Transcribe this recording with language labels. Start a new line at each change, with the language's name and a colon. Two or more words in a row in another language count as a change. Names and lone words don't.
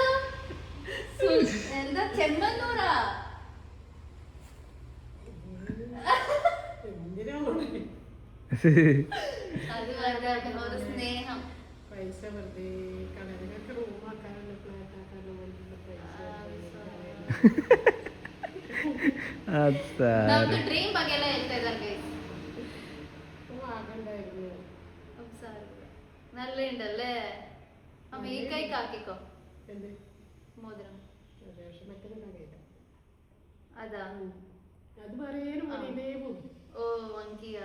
Malayalam: എന്താ ചെമ്മന്നൂറാ? അത് ഒരു സ്നേഹം. പൈസ വെറുതെ കളയാനൊക്കെ റൂമാക്കാനുള്ള ഫ്ലാറ്റ് ആക്കാനുള്ള പൈസ നമുക്ക് ഡ്രീം
Kannada: ಬಗ್ಗೆ ಎಲ್ಲ ಹೇಳ್ತಾ ಇದ್ದಾರೆ ಗೈಸ್.
Malayalam: ആകണ്ടായിരുന്നു. നല്ല ഉണ്ടല്ലേ അമ്മ. ഈ കൈക്ക് ആക്കിക്കോ എന്ത് മോതിരം. മറ്റേ അതാ അത് പറയേനും ഇതേ പോകും. ഓ വങ്കിയാ?